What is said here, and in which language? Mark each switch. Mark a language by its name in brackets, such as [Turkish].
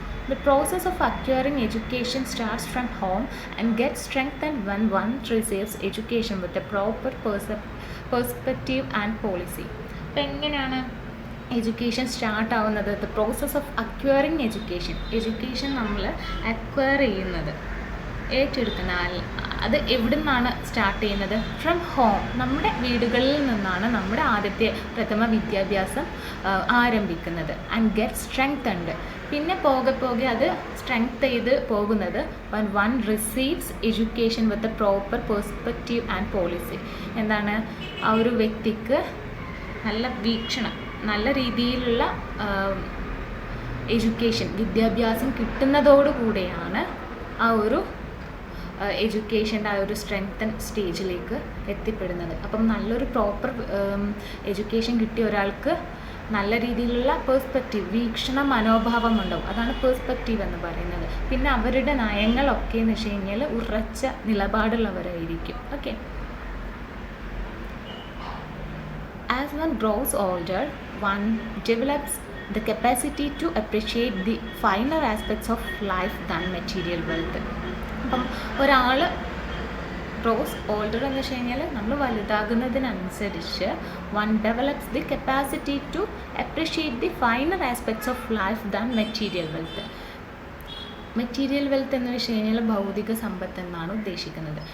[English] The process of acquiring education starts from home and gets strengthened when one receives education with a proper perspective and policy. [Malayalam] അപ്പോൾ എങ്ങനെയാണ് education start ആവുന്നത്? [English] the process of acquiring education [Malayalam] നമ്മൾ acquire ചെയ്യുന്നത്, ഏറ്റെടുക്കുന്നത്, അത് എവിടെ നിന്നാണ് start ചെയ്യുന്നത്? [English] from home, [Malayalam] നമ്മുടെ വീടുകളിൽ നിന്നാണ് നമ്മുടെ ആദ്യത്തെ പ്രഥമ വിദ്യാഭ്യാസം ആരംഭിക്കുന്നത്. [English] and get strengthened, [Malayalam] പിന്നെ പോകെ പോകെ അത് സ്ട്രെങ്ത് ചെയ്ത് പോകുന്നത് [English] One one receives education with a proper perspective and policy. [Malayalam] എന്താണ്, ആ ഒരു വ്യക്തിക്ക് നല്ല വീക്ഷണം, നല്ല രീതിയിലുള്ള എഡ്യൂക്കേഷൻ വിദ്യാഭ്യാസം കിട്ടുന്നതോടുകൂടിയാണ് ആ ഒരു എഡ്യൂക്കേഷൻ്റെ ആ ഒരു സ്ട്രെങ്തൻ സ്റ്റേജിലേക്ക് എത്തിപ്പെടുന്നത്. അപ്പം നല്ലൊരു പ്രോപ്പർ എഡ്യൂക്കേഷൻ കിട്ടിയ ഒരാൾക്ക് നല്ല രീതിയിലുള്ള പേഴ്സ്പെക്റ്റീവ്, വീക്ഷണ മനോഭാവം ഉണ്ടാവും. അതാണ് പേഴ്സ്പെക്റ്റീവ് എന്ന് പറയുന്നത്. പിന്നെ അവരുടെ നയങ്ങളൊക്കെ എന്ന് വെച്ച് കഴിഞ്ഞാൽ ഉറച്ച നിലപാടുള്ളവരായിരിക്കും. Okay. [English] As one grows older, one develops the capacity to appreciate the finer aspects of life than material wealth. [Malayalam] അപ്പം ഒരാൾ [English] grows older [Malayalam] എന്ന് വെച്ച് കഴിഞ്ഞാൽ നമ്മൾ വലുതാകുന്നതിനനുസരിച്ച് [English] One develops the capacity to appreciate the finer aspects of life than material wealth. [Malayalam] Material wealth എന്ന് വെച്ച് കഴിഞ്ഞാൽ ഭൗതിക സമ്പത്ത് എന്നാണ് ഉദ്ദേശിക്കുന്നത്.